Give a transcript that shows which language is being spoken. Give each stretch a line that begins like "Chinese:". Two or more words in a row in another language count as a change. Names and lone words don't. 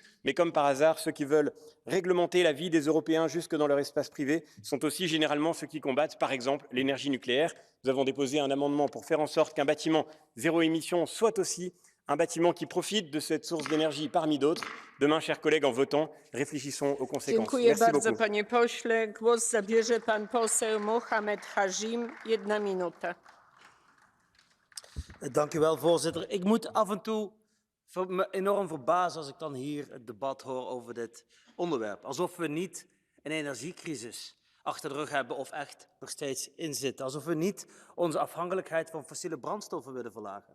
French: Mais comme par hasard, ceux qui veulent réglementer la vie des Européens jusque dans leur espace privé sont aussi généralement ceux qui combattent, par exemple, l'énergie nucléaire. Nous avons déposé un amendement pour faire en sorte qu'un bâtiment zéro émission soit aussi un bâtiment qui profite de cette source d'énergie parmi d'autres. Demain, chers collègues, en votant, réfléchissons aux conséquences.
Polish: Dziękuję
French: Merci
Polish: bardzo,
French: beaucoup.
Polish: panie pośle. Głos zabierze pan poseł Mohamed Hajim. 1 minuta.
Dutch: Dank u wel, voorzitter. Ik moet af en toe me enorm verbazen als ik dan hier het debat hoor over dit onderwerp. Alsof we niet een energiecrisis achter de rug hebben of echt nog steeds in zitten. Alsof we niet onze afhankelijkheid van fossiele brandstoffen willen verlagen.